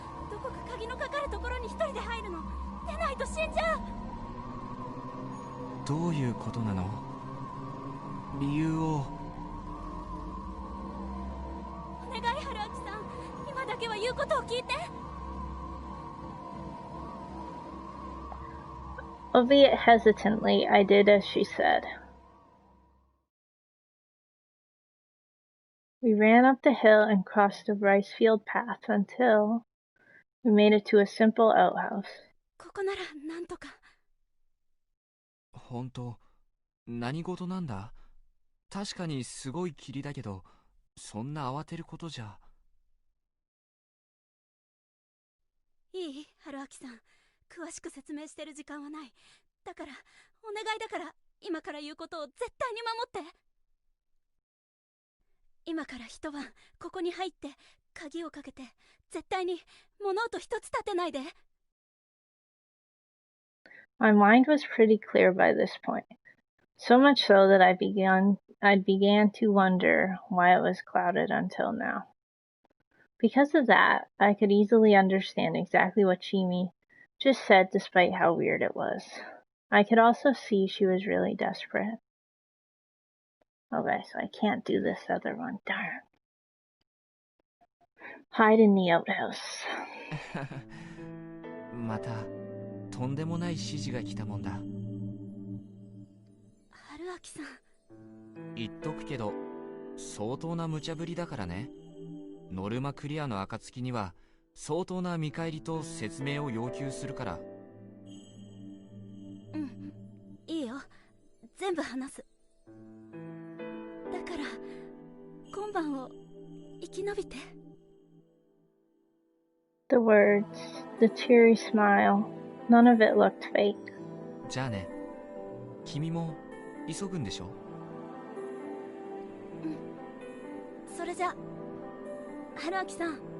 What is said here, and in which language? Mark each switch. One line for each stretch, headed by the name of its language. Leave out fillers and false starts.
Japanese: どこか鍵のかかるところに一人で入るの。出ないと死んじゃう。どういうことなの？理由を。お願い、春明さん。今だけは言うことを聞いて。
English: Albeit hesitantly, I did as she said. We ran up the hill and crossed the rice field path until we made it to a simple outhouse.
Japanese: ここならなんとか。本当、何事なんだ？確かにすごい霧だけど、そんな慌てることじゃ。いい？春明さん。詳しく説明してる時間はない。だから、お願いだから、今から言うことを絶対に守って。今から一晩、ここに入って、鍵をかけて、絶対に物音一つ立てないで。
English: My mind was pretty clear by this point, so much so that I began to wonder why it was clouded until now. Because of that, I could easily understand exactly what Chimi just said, despite how weird it was. I could also see she was really desperate. Okay, so I can't do this other one. Darn. Hide in the outhouse.
Japanese: またとんでもない指示が来たもんだ。春明さん。言っとくけど、相当な無茶ぶりだからね。ノルマクリアの暁には相当な見返りと説明を要求するから。うん、いいよ。全部話す。だから今晩を生き延びて。
English: The words, the teary smile, none of it looked fake.
Japanese: じゃあね。君も急ぐんでしょ？うん。それじゃ、春明さん。